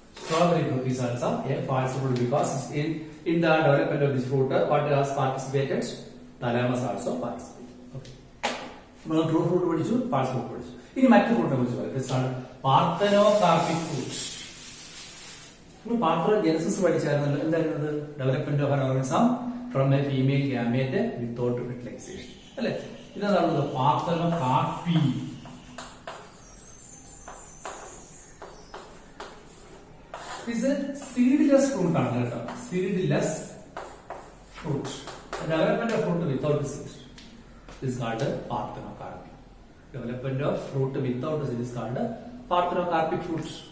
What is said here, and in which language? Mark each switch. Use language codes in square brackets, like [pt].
[en] Strawberry fruit is also a false fruit because in the development of this fruit, what has participated? Thalamus also participated. Okay. [ml] നമ്മൾ true fruit പഠിച്ചു, false fruit പഠിച്ചു. ഇനി മറ്റു ഫ്രൂട്ടിനെ കുറിച്ച് പറയാം. Parthenocarpic fruit. നമ്മൾ പാർത്തനോജെനസിസ് പഠിച്ചായിരുന്നല്ലോ. എന്തായിരുന്നത്? [en] Development of an organism from a female gamete without fertilisation അല്ലെ. [ml] ഇതാണ് പാർത്തനോകാർപ്പി. ഇത് സീഡ്ലെസ് ഫ്രൂട്ട് ആണ് കേട്ടോ. Seedless fruit. [en] Development of fruit without seed is called parthenocarpic. Development of fruit without seed is called parthenocarpic fruit.